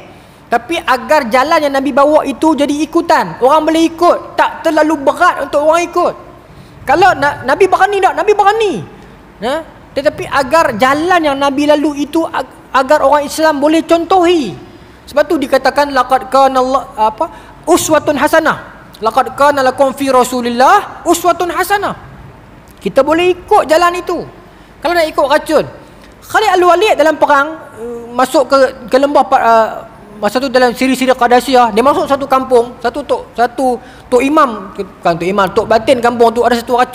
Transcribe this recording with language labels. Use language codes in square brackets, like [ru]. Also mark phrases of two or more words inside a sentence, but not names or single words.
[ms] Tapi agar jalan yang Nabi bawa itu jadi ikutan, orang boleh ikut, tak terlalu berat untuk orang ikut. Kalau Nabi berani tak? Nabi berani. Tetapi agar jalan yang Nabi lalu itu agar orang Islam boleh contohi. Sebab tu dikatakan [ar] لقد كان أسوة حسنة. لقد كان لكم في رسول الله أسوة حسنة. [ms] Kita boleh ikut jalan itu. Kalau nak ikut racun, Khalid Al-Walid dalam perang masuk ke lembah masa tu dalam siri-siri Qadasiyah, dia masuk satu kampung, satu tok imam, bukan tok imam, tok batin kampung tu ada satu racun.